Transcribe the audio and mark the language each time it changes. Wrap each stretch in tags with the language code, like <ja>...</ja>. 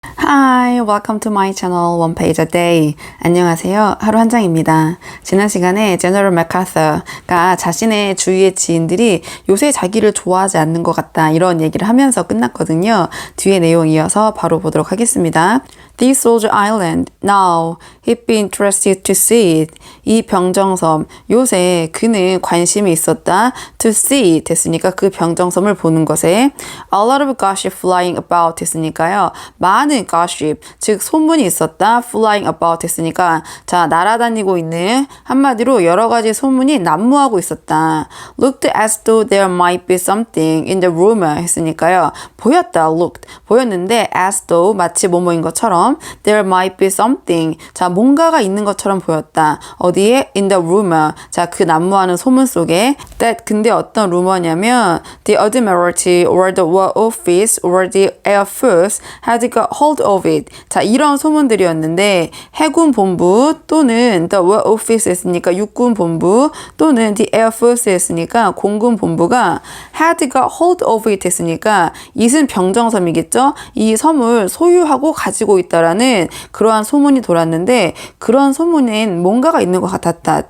<en>Hi, welcome to my channel One Page a Day.</en> <ko>안녕하세요. 하루 한 장입니다. 지난 시간에 제너럴 맥카서가 자신의 주위의 지인들이 요새 자기를 좋아하지 않는 것 같다 이런 얘기를 하면서 끝났거든요. 뒤에 내용 이어서 바로 보도록 하겠습니다.</ko> <en>This soldier island, now he'd be interested to see it.</en> <ko>이 병정섬, 요새 그는 관심이 있었다.</ko> <en>To see it</en> <ko>했으니까 그 병정섬을 보는 것에</ko> <en>A lot of gossip flying about</en> <ko>했으니까요. 많은 gossip, 즉 소문이 있었다.</ko> <en>Flying about</en> <ko>했으니까 자 날아다니고 있는 한마디로 여러 가지 소문이 난무하고 있었다.</ko> <en>Looked as though there might be something in the rumor</en> <ko>했으니까요. 보였다.</ko> <en>Looked,</en> <ko>보였는데</ko> <en>as though</en> <ko>마치 뭐뭐인 것처럼</ko> <en>there might be something.</en> <ko>자, 뭔가가 있는 것처럼 보였다. 어디에?</ko> <en>In the rumor.</en> <ko>자, 그 난무하는 소문 속에</ko> <en>that</en> <ko>근데 어떤 루머냐면</ko> <en>the Admiralty or the War Office or the Air Force had got hold of it.</en> <ko>자, 이런 소문들이었는데 해군 본부 또는</ko> <en>the War Office</en> <ko>했으니까 육군 본부 또는</ko> <en>the Air Force</en> <ko>했으니까 공군 본부가</ko> <en>had got hold of it</en> <ko>했으니까 이은 병정섬이겠죠? 이 섬을 소유하고 가지고 있다 라는 그러한 소문이 돌았는데 그런 소문엔 뭔가가 있는 것 같았다.</ko>